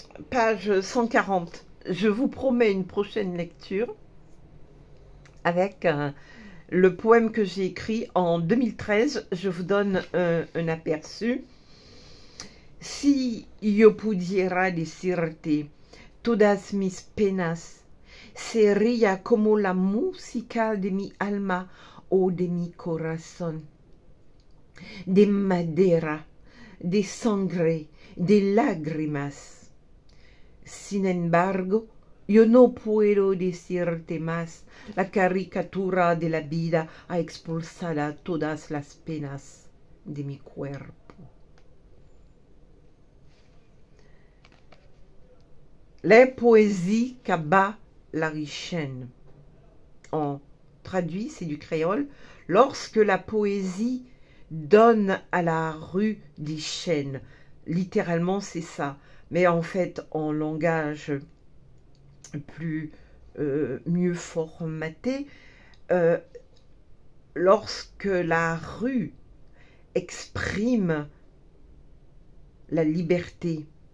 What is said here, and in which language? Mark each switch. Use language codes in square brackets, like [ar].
[fr] Page 140. Je vous promets une prochaine lecture avec le poème que j'ai écrit en 2013. Je vous donne un aperçu. [es] Si yo pudiera decirte todas mis penas, sería como la música de mi alma o de mi corazón, de madera, de sangre, de lágrimas. Sin embargo, yo no puedo decirte más. La caricatura de la vida ha expulsado todas las penas de mi cuerpo. [fr] La poésie qu'abat la richaine. En traduit, c'est du créole. Lorsque la poésie donne à la rue des chaînes. Littéralement, c'est ça. Mais en fait, en langage plus mieux formaté, lorsque la rue exprime la liberté.